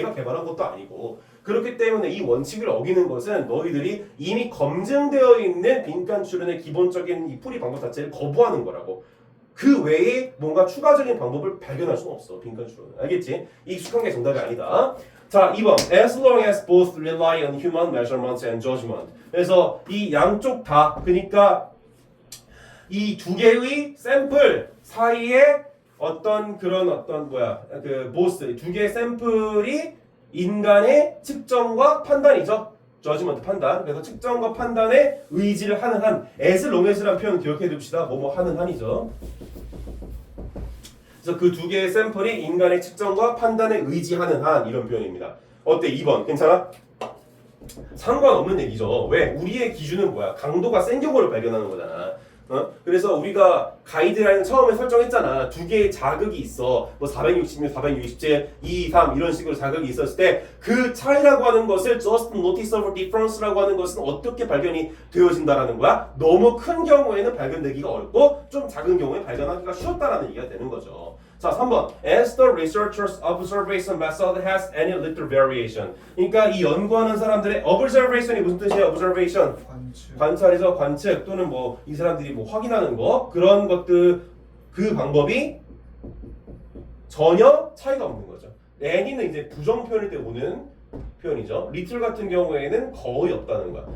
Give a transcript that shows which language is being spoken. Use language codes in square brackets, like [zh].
[ko] 내가 개발한 것도 아니고. 그렇기 때문에 이 원칙을 어기는 것은 너희들이 이미 검증되어 있는 빈칸 추론의 기본적인 이 풀이 방법 자체를 거부하는 거라고. 그 외에 뭔가 추가적인 방법을 발견할 수는 없어. 빈칸 추론은. 알겠지? 익숙한 게 정답이 아니다. 자, 2번. [en] As long as both rely on human measurements and judgment. [ko] 그래서 이 양쪽 다 그러니까 이 두 개의 샘플 사이에 어떤 그 보스 두 개의 샘플이 인간의 측정과 판단이죠. 저지먼트 판단. 그래서 측정과 판단에 의지를 하는 한 [en] as long as [ko] 라는 표현 기억해 둡시다. 뭐뭐 하는 한이죠. 그래서 그 두 개의 샘플이 인간의 측정과 판단에 의지하는 한 이런 표현입니다. 어때? 2번 괜찮아? 상관없는 얘기죠. 왜? 우리의 기준은 뭐야? 강도가 센 경우를 발견하는 거잖아. 그래서 우리가 가이드라인 처음에 설정했잖아. 두 개의 자극이 있어. 뭐 466, 467, 2, 3 이런 식으로 자극이 있었을 때 그 차이라고 하는 것을 [en] just noticeable difference [ko] 라고 하는 것은 어떻게 발견이 되어진다라는 거야? 너무 큰 경우에는 발견되기가 어렵고 좀 작은 경우에 발견하기가 쉬웠다라는 얘기가 되는 거죠. 자, 3번. [en] As the researchers' observation method has any little variation. [ko] 그러니까 이 연구하는 사람들의 observation이 무슨 뜻이에요? observation. 관찰이죠. 관측 또는 뭐 이 사람들이 뭐 확인하는 거 그런 것들 그 방법이 전혀 차이가 없는 거죠. any는 이제 부정 표현일 때 오는 표현이죠. little 같은 경우에는 거의 없다는 거야.